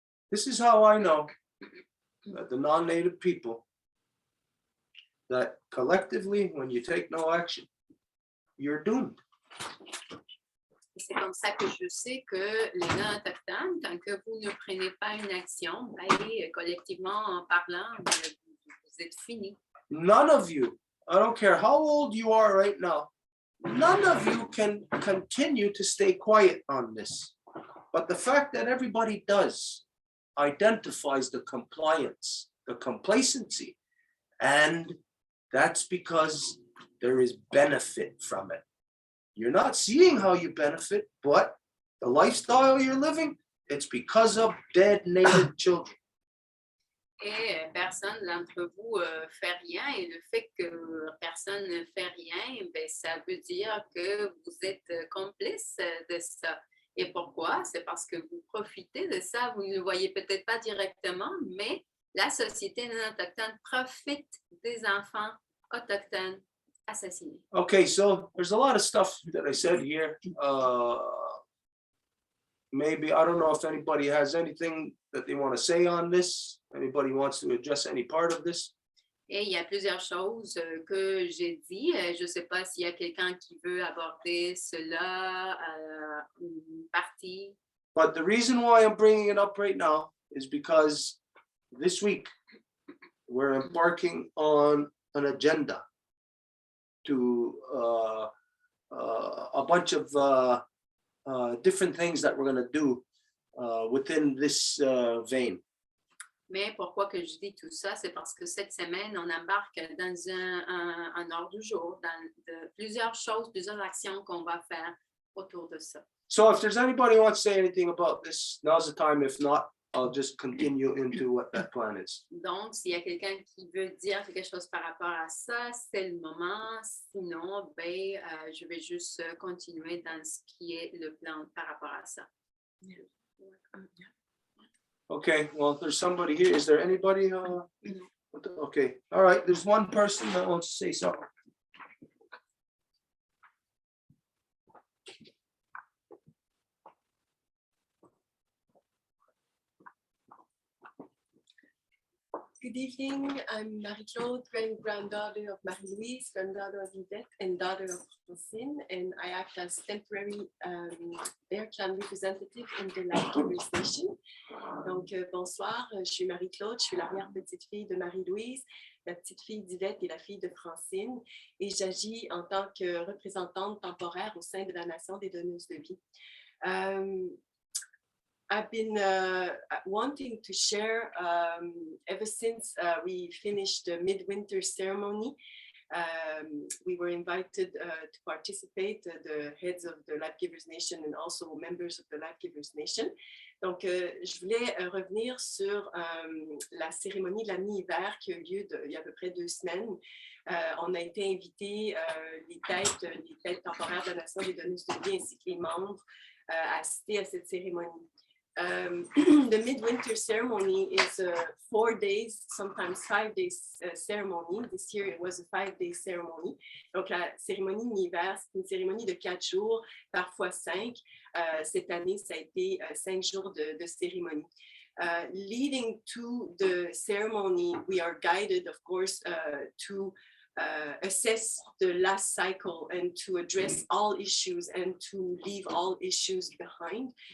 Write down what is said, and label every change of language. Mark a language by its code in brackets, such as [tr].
[en] This is how I know that the non-native people, that collectively, when you take no action, you're doomed. [fr] C'est comme ça que je sais que les non-autochtones, tant que vous ne prenez pas une action, ben, collectivement en parlant, vous êtes finis. [en] None of you, I don't care how old you are right now, none of you can continue to stay quiet on this. But the fact that everybody does identifies the compliance, the complacency, and that's because there is benefit from it. You're not seeing how you benefit, but the lifestyle you're living, it's because of dead native children. [fr] Et personne d'entre vous fait rien. Et le fait que personne ne fait rien, ben, ça veut dire que vous êtes complice de ça. Et pourquoi? C'est parce que vous profitez de ça. Vous ne le voyez peut-être pas directement, mais la société non autochtone profite des enfants autochtones assassinés. [en] Okay, so there's a lot of stuff that I said here. Maybe, I don't know if anybody has anything that they want to say on this. Anybody wants to address any part of this? [fr] Et il y a plusieurs choses que j'ai dit. Je ne sais pas s'il y a quelqu'un qui veut aborder cela, une partie. [en] But the reason why I'm bringing it up right now is because this week we're embarking on an agenda to a bunch of different things that we're going to do within this vein. [fr] Mais pourquoi que je dis tout ça? C'est parce que cette semaine, on embarque dans un ordre du jour, dans plusieurs choses, plusieurs actions qu'on va faire autour de ça. [en] So if there's anybody who wants to say anything about this, now's the time. If not, I'll just continue into what that plan is. [fr] Donc, s'il y a quelqu'un qui veut dire quelque chose par rapport à ça, c'est le moment. Sinon, je vais juste continuer dans ce qui est le plan par rapport à ça. [en] Okay, well, there's somebody here. Is there anybody? Okay, all right. There's one person that wants to say something. Good evening. I'm Marie-Claude, granddaughter of Marie-Louise, granddaughter of Yvette, and daughter of Francine, and I act as temporary Bear Clan representative in the Life Station. [fr] Donc, bonsoir, je suis Marie-Claude, je suis l'arrière-petite-fille de Marie-Louise, la petite-fille d'Yvette et la fille de Francine, et j'agis en tant que représentante temporaire au sein de la Nation des donneuses de vie. [en] I've been wanting to share ever since we finished the midwinter ceremony. We were invited to participate, the heads of the Life Givers Nation and also members of the Life Givers Nation. [fr] Donc, je voulais revenir sur la cérémonie de la mi-hiver qui a eu lieu il y a à peu près 2 semaines. On a été invités, les têtes temporaires de la Nation des donneuses de vie ainsi que les membres à assister à cette cérémonie. [en] The midwinter ceremony is a 4 days, sometimes 5 days ceremony. This year it was a 5-day ceremony. [fr] Donc la cérémonie mi-hiver, c'est une cérémonie de 4 jours, parfois 5. Cette année, ça a été 5 jours de cérémonie. [en] Leading to the ceremony, we are guided, of course, to assess the last cycle and to address all issues and to leave all issues behind.